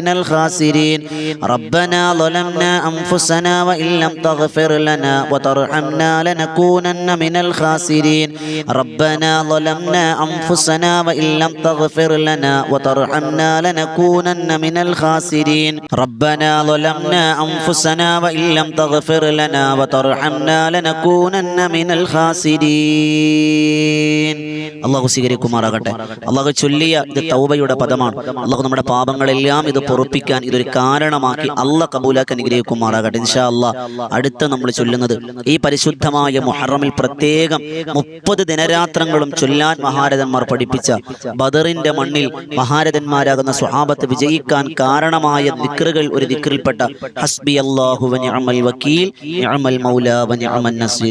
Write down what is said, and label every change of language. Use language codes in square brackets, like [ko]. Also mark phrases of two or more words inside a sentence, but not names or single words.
[ar] الخاسرين ربنا ظلمنا أنفسنا وإن لم تغفر لنا وترحمنا لنكونن من الخاسرين ربنا ظلمنا أنفسنا وإن لم تغفر لنا وترحمنا لنكونن من الخاسرين ربنا ظلمنا أنفسنا وإن لم تغفر لنا وترحمنا لنكونن من الخاسرين [ml] അള്ളാഹു സ്വീകരിക്കുമാറാകട്ടെ. അള്ളാഹു ചൊല്ലിയ ഇത് തൗബയുടെ പദമാണ്. അള്ളാഹു നമ്മുടെ പാപങ്ങളെല്ലാം ഇത് പൊറുപ്പിക്കാൻ ഇതൊരു കാരണമാക്കി അള്ളാഹ് കബൂലാക്കി അനുഗ്രഹിക്കുമാറാകട്ടെ. [ar] إن شاء الله [ml] അടുത്ത നമ്മൾ ചൊല്ലുന്നത് ഈ പരിശുദ്ധമായ മുഹറമിൽ പ്രത്യേകം 30 ദിനരാ ദിനരാത്രങ്ങളും ചൊല്ലാൻ മഹാരഥന്മാർ പഠിപ്പിച്ച ബദറിന്റെ മണ്ണിൽ മഹാരഥന്മാരാകുന്ന സ്വഹാബത്ത് വിജയിക്കാൻ കാരണമായ ദിക്റുകൾ ഒരു ദിക്റിൽപ്പെട്ട [ar] حسبي الله و نعم الوكيل نعم المولى و نعم النصير.